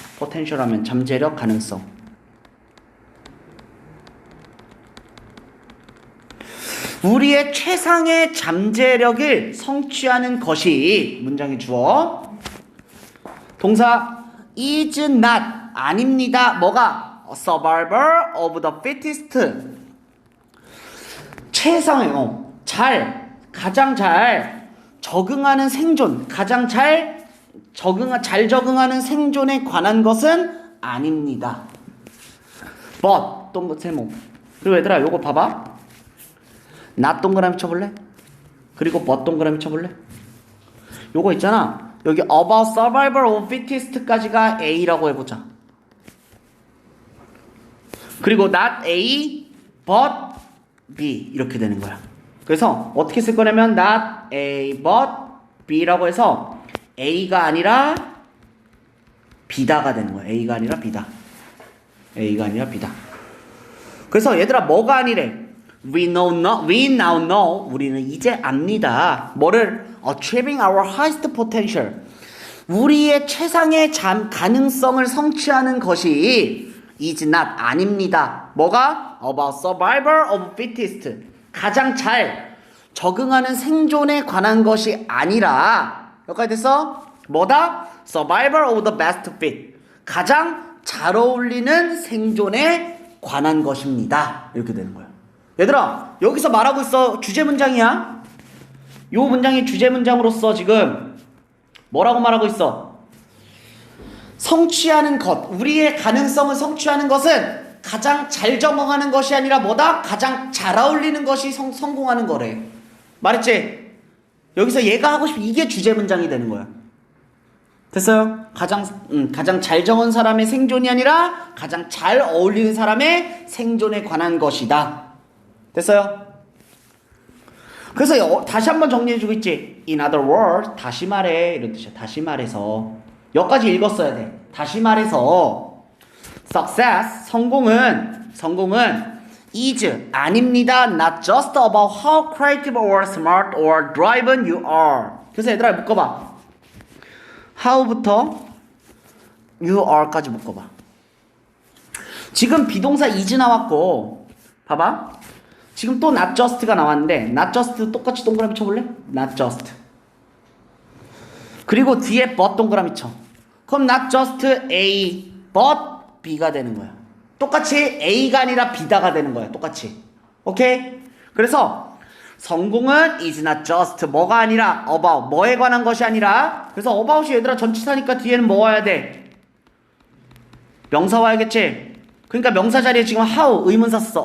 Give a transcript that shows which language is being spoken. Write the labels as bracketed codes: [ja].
[ko] potential 하면 잠재력, 가능성. 우리의 최상의 잠재력을 성취하는 것이 문장의 주어. 동사 is not 아닙니다. 뭐가? [en] A survivor of the fittest. [ko] 최상의 가장 잘 적응하는 생존, 가장 잘 적응하는 생존에 관한 것은 아닙니다. but 또 세모. 그리고 얘들아 요거 봐봐. not 동그라미 쳐볼래? 그리고 but 동그라미 쳐볼래? 요거 있잖아. 여기 [en] about survival of fittest [ko] 까지가 A라고 해보자. 그리고 not A but B 이렇게 되는 거야. 그래서 어떻게 쓸 거냐면 not A but B라고 해서 A가 아니라 B다가 되는 거야. A가 아니라 B다. A가 아니라 B다. 그래서 얘들아 뭐가 아니래? [en] We now know. [ko] 우리는 이제 압니다. 뭐를? [en] Achieving our highest potential. [ko] 우리의 최상의 가능성을 성취하는 것이 is not 아닙니다. 뭐가? [en] About survival of fittest. [ko] 가장 잘 적응하는 생존에 관한 것이 아니라 여기까지 됐어? 뭐다? [en] Survival of the best fit. [ko] 가장 잘 어울리는 생존에 관한 것입니다. 이렇게 되는 거야. 얘들아 여기서 말하고 있어. 주제 문장이야. 요 문장이 주제 문장으로서 지금 뭐라고 말하고 있어? 성취하는 것, 우리의 가능성을 성취하는 것은 가장 잘 적응하는 것이 아니라 뭐다? 가장 잘 어울리는 것이 성공하는 거래. 말했지? 여기서 얘가 하고 싶은 이게 주제 문장이 되는 거야. 됐어요? 가장 잘 적은 사람의 생존이 아니라 가장 잘 어울리는 사람의 생존에 관한 것이다. 됐어요? 그래서 다시 한번 정리해주고 있지. [en] In other words, [ko] 다시 말해 이런 뜻이야. 다시 말해서 여기까지 읽었어야 돼. 다시 말해서 success, 성공은 is 아닙니다. [en] Not just about how creative or smart or driven you are. [ko] 그래서 얘들아 묶어봐. how부터 you are까지 묶어봐. 지금 비동사 is 나왔고 봐봐. 지금 또 not just가 나왔는데 not just 똑같이 동그라미 쳐볼래? not just. 그리고 뒤에 but 동그라미 쳐. 그럼 not just A but B가 되는 거야. 똑같이 A가 아니라 B다가 되는 거야. 똑같이. 오케이? 그래서 성공은 [en] is not just [ko] 뭐가 아니라 about 뭐에 관한 것이 아니라. 그래서 about이 얘들아 전치사니까 뒤에는 뭐 와야 돼? 명사 와야겠지? 그러니까 명사 자리에 지금 how 의문사 썼어.